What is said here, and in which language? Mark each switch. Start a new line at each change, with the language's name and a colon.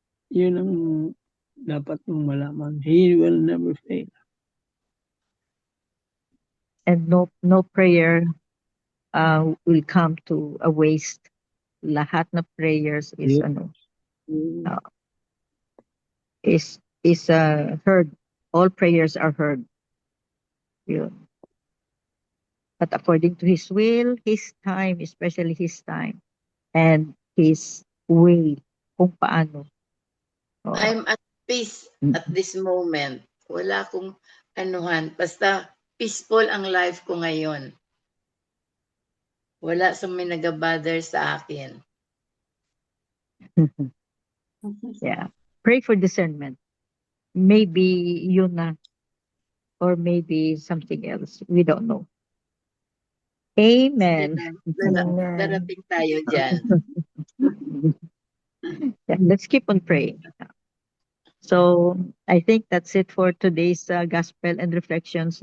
Filipino: Yun ang dapat mong malaman.
English: He will never fail. and no prayer will come to a waste.
Filipino: Lahat na
English: prayers is Yeah. uh, is heard. All prayers are heard.
Filipino: Yun.
English: But according to his will, his time, especially his time, and his way,
Filipino: kung paano. Oh,
English: I'm at peace at this moment.
Filipino: Wala akong anuhan. Basta peaceful ang life ko ngayon. Wala sa may nag-bother sa akin.
English: yeah. Pray for discernment. Maybe
Filipino: yun na,
English: or maybe something else. We don't know. Amen. Amen.
Filipino: Darating tayo dyan.
English: Yeah, let's keep on praying. So I think that's it for today's gospel and reflections.